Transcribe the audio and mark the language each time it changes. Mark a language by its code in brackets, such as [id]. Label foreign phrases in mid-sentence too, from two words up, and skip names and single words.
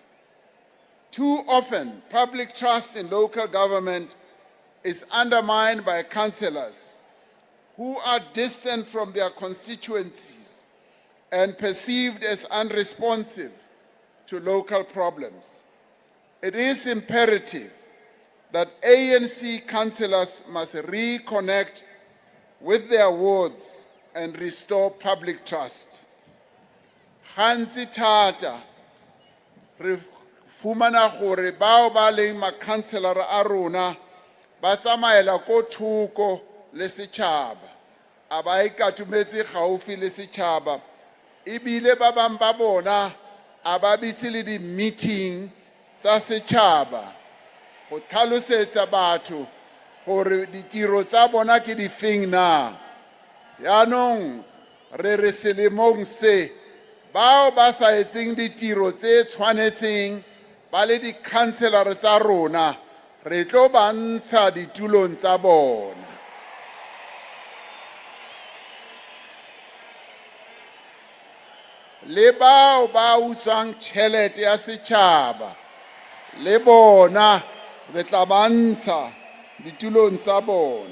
[en] Too often, public trust in local government is undermined by councillors who are distant from their constituencies and perceived as unresponsive to local problems. It is imperative that ANC councillors must reconnect with their wards and restore public trust. [tn] Gantsi thata re fumana gore bao ba leng makhanselara a rona ba tsamaela ko thoko le setšhaba, a ba ikatumetse gaufi le setšhaba, ebile ba bang ba bona a ba bitse le di-meeting tsa setšhaba go tlhalosetsa batho gore ditiro tsa bona ke difeng na. Yaanong re re selemong se bao ba sa etseng ditiro tse tshwanetseng ba le di-councillor tsa rona re tlo ba ntsha ditulong tsa bona. Le bao ba utswang tšhelete ya setšhaba le bona re tla ba ntsha ditulong tsa bona.